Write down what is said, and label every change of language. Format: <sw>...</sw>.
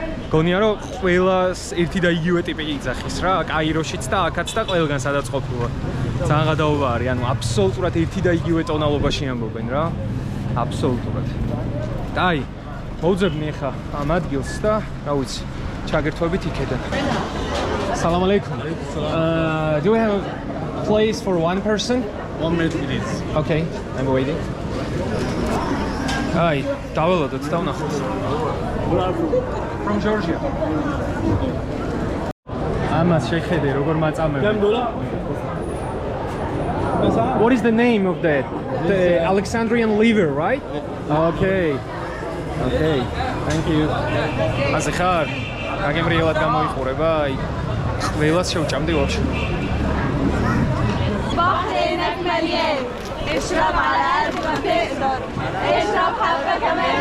<ka>მგონია რომ ყველას ერთი და იგივე ტიპი იძახის რა, კაიროშიც და აქაც და ყველგან სადაც ყოფილა. ძალიან გადაობა არის, ანუ აბსოლუტურად ერთი და იგივე ტონალობაში ამბობენ რა. აბსოლუტურად. და აი, მოვძებნი ეხა ამ ადგილს და რა ვიცი, ჩაგერთვებით იქედან.</ka> <ar>Salam alaikum.</ar> <en>Do we have a place for one person? 1 minute please. Okay, I'm waiting.</en> <ka>Hi, დაველოდოთ და ვნახოთ.</ka> <en>From Georgia.</en> <ka>ამას შეხედე როგორ მაწამებ.</ka> <en>What is the name of that? The Alexandrian liver, right? Okay. Okay. Thank you.</en> <ka>ასე ხარ? აგემრიელად გამოიყურება, აი. ყველას შევჭამდი ვაფშე.</ka> <ar>بحرينك مليان اشرب على قد ما تقدر اشرب حبة كمان.</ar>